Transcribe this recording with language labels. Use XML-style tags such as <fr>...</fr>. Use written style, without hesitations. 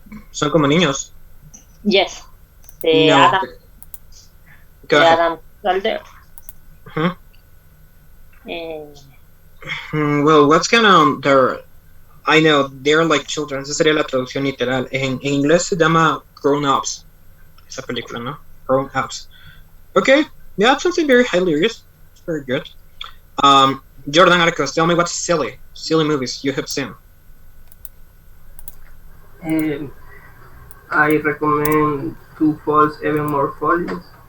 <es>Son como niños.</es> <en>Yes. No. Adam. Go ahead. Adam Sandler. Well, what's kind of there? I know they're like children.</en> <es>Esa sería la traducción literal. En inglés se llama Grown Ups. Esa película, ¿no? Grown Ups.</es> <en>Okay, yeah, that's something very hilarious. It's very good. Jordan Arcos, tell me what's silly movies you have seen. I recommend Two Falls Even More Follies.</en>